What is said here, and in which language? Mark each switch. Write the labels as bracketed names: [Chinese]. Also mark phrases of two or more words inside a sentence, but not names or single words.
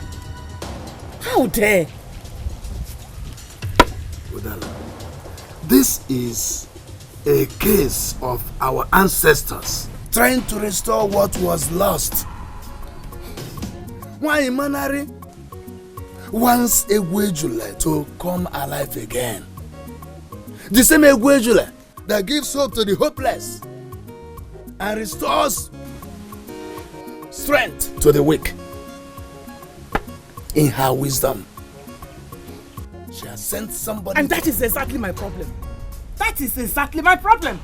[English] How dare? Udala, this is a case of our ancestors trying to restore what was lost. Why Manari wants [Igbo] egwu ejule [English] to come alive again? The same [Igbo] egwu ejule [English] that gives hope to the hopeless and restores strength to the weak. In her wisdom, she has sent somebody. And that is exactly my problem. That is exactly my problem.